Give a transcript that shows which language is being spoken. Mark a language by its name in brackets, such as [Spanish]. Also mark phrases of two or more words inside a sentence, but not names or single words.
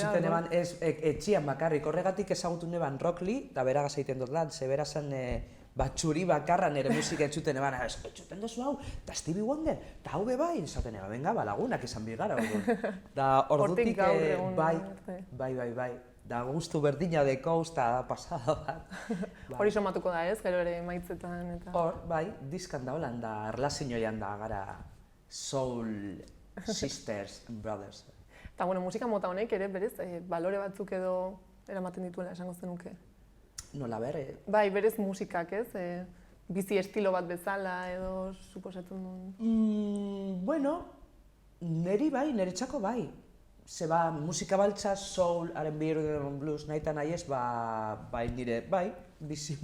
[Basque] Entzuten eban, etxian bakarrik, horregatik ezagutu neban Rock Lee, da beragaz egiten dut lan, zebera zen batxuri bakarra nire musika entzuten eban, entzuten duzu hau, da Stevie Wonder, da hau bai, esaten eban, venga, lagunak izan bigara, da ordutik, bai, da guztu berdina dekoz, da pasada bat. Hori somatuko da, ez? Gero ere emaitzetan eta... Hor, bai, diskan da holan, da erlazioan da gara [English] soul sisters and brothers. [Basque] Eta, bueno, musika mota honek ere, berez, balore batzuk edo eramaten dituela esango zenuke. Nola berre? Bai, berez musikak, ez? Bizi estilo bat bezala edo suposatzen duen. Bueno, niretzako bai. Zeba, musika baltza, soul, R&B, Rhythm and Blues, nahi eta nahi ez, bai nire, bai, bizi.